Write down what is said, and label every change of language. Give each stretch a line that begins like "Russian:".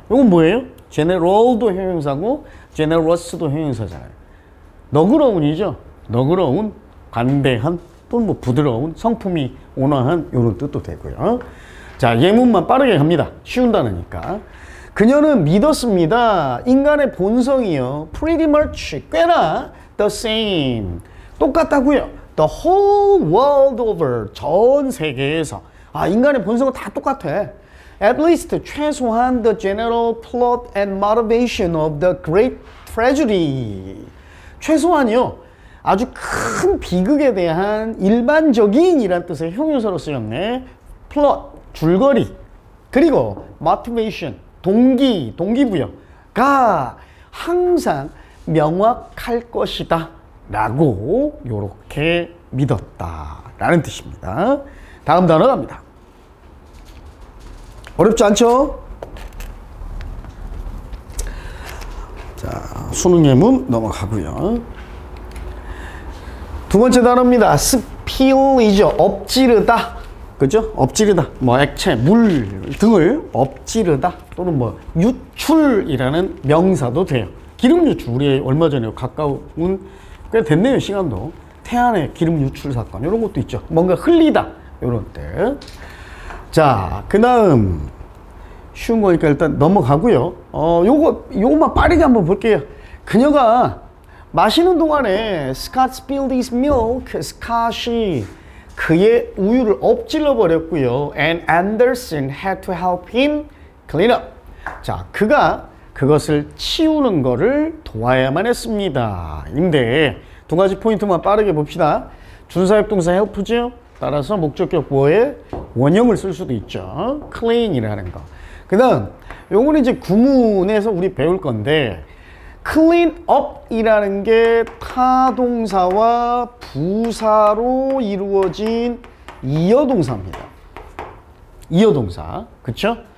Korean: 이건 뭐예요? general도 형용사고 generous도 형용사잖아요. 너그러운이죠. 너그러운, 관대한, 또는 뭐 부드러운, 성품이 온화한 이런 뜻도 되고요. 자, 예문만 빠르게 갑니다. 쉬운 단어니까. 그녀는 믿었습니다. 인간의 본성이요.
English: pretty much,
Korean: 꽤나
English: the same.
Korean: 똑같다고요.
English: The whole world over.
Korean: 전 세계에서. 아, 인간의 본성은 다 똑같아.
English: At least,
Korean: 최소한
English: the general plot and motivation of the great tragedy.
Korean: 최소한이요. 아주 큰 비극에 대한 일반적인 이란 뜻의 형용사로 쓰였네. plot, 줄거리. 그리고 motivation, 동기, 동기부여가 항상 명확할 것이다 라고 요렇게 믿었다 라는 뜻입니다. 다음 단어 갑니다. 어렵지 않죠? 자, 수능 예문 넘어가고요. 두 번째 단어입니다. spill이죠. 엎지르다. 그죠? 엎지르다. 뭐 액체, 물 등을 엎지르다 또는 뭐 유출이라는 명사도 돼요. 기름 유출, 우리 얼마 전에 가까운 꽤 됐네요. 시간도. 태안의 기름 유출 사건 이런 것도 있죠. 뭔가 흘리다 이런 뜻. 자, 그 다음 쉬운 거니까 일단 넘어가고요. 요것만 빠르게 한번 볼게요. 그녀가 마시는 동안에
English: Scott spilled his milk.
Korean: 스캇이 그의 우유를 엎질러 버렸고요.
English: And Anderson had to help him clean up.
Korean: 자, 그가 그것을 치우는 거를 도와야만 했습니다. 인데 두 가지 포인트만 빠르게 봅시다. 준사역동사 help죠. 따라서 목적격 보어에 원형을 쓸 수도 있죠. clean이라는 거. 그 다음 요거는 이제 구문에서 우리 배울 건데 clean up이라는 게 타동사와 부사로 이루어진 이어동사입니다. 이어동사. 그쵸?